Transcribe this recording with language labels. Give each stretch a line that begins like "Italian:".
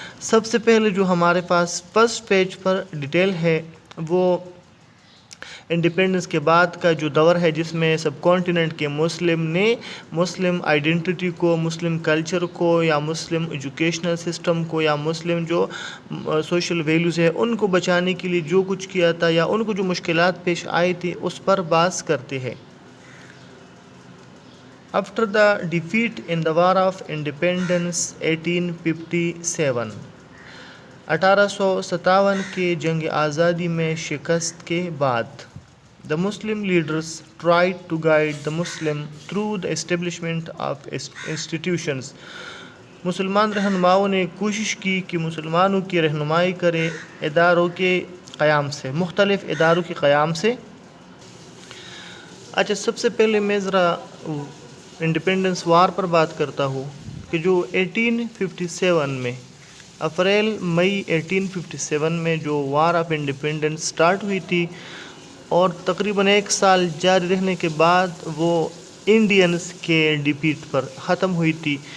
Urdu: سب سے پہلے جو ہمارے پاس فرسٹ پیج پر ڈیٹیل ہے وہ انڈیپینڈنس کے بعد کا جو دور ہے جس میں سب کانٹیننٹ کے مسلم نے مسلم آئیڈینٹی کو, مسلم کلچر کو یا مسلم ایجوکیشنل سسٹم کو یا مسلم جو سوشل ویلیوز ہے ان کو بچانے کے لیے جو کچھ کیا تھا یا ان کو جو مشکلات پیش آئی تھی اس پر بات کرتے ہیں.
English: After the defeat in the War of Independence 1857,
Urdu: 1857 کے جنگ آزادی میں شکست کے بعد
English: the Muslim leaders tried to guide the Muslim through the establishment of institutions.
Urdu: مسلمان رہنماؤں نے کوشش کی کہ مسلمانوں کی رہنمائی کرے اداروں کے قیام سے, مختلف اداروں کے قیام سے. اچھا, سب سے پہلے میں ذرا انڈیپینڈنس وار پر بات کرتا ہوں کہ جو 1857 میں اپریل مئی 1857 میں جو وار آف انڈیپینڈنس سٹارٹ ہوئی تھی اور تقریباً 1 سال جاری رہنے کے بعد وہ انڈینز کے ڈیفیٹ پر ختم ہوئی تھی.